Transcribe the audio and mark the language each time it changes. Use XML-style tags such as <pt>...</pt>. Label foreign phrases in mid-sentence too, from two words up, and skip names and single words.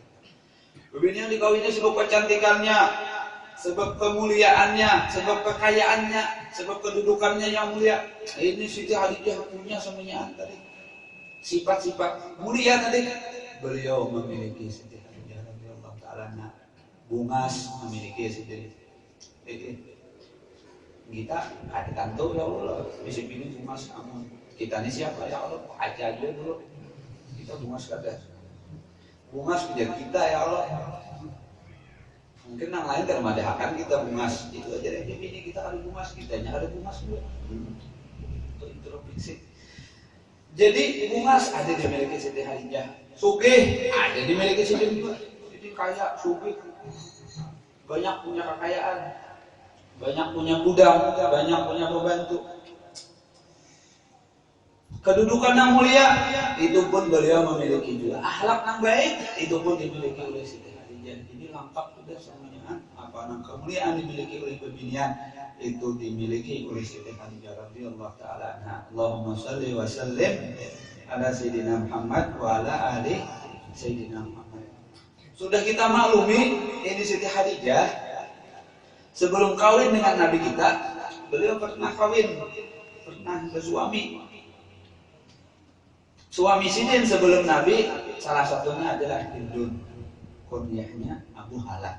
<id>Bebinian dikawini sebab kecantikannya, sebab kemuliaannya, sebab kekayaannya, sebab kedudukannya yang mulia. Ini Siti Khadijah punya semuanya tadi. Sifat-sifat mulia tadi. Beliau memiliki Siti Khadijah</id> <ar>رضي الله تعالى.</ar> <id>Bungas memiliki Siti. Kita ada kantor ya Allah. Bisa pilih bungas kamu. Kita ini siapa ya Allah? Aja dulu. Kita bungas kada. Bungas punya kita ya Allah. Mungkin yang lain kan madahakan kita bungas, itu aja deh. Ini kita ada bungas, kitanya ada bungas juga. Untuk introspeksi. Jadi bungas ada dimiliki Siti Khadijah, sugih ada dimiliki Siti juga. Jadi kaya, sugih, banyak punya kekayaan, banyak punya gudang, banyak punya pembantu. Kedudukan yang mulia itu pun beliau memiliki juga. Akhlak yang baik itu pun dimiliki oleh Siti Khadijah. Ini lengkap sudah semuanya. Apa nama kemuliaan dimiliki oleh bebinian itu dimiliki oleh Siti Khadijah</id> <ar>رضي الله تعالى عنها. اللهم صل وسلم على سيدنا محمد وعلى آل سيدنا محمد.</ar> <id>Sudah kita maklumi ini Siti Khadijah sebelum kawin dengan Nabi kita, beliau pernah kawin, pernah bersuami. Suami Sidin sebelum Nabi salah satunya adalah Hindun, kunyahnya Abu Hala.</id>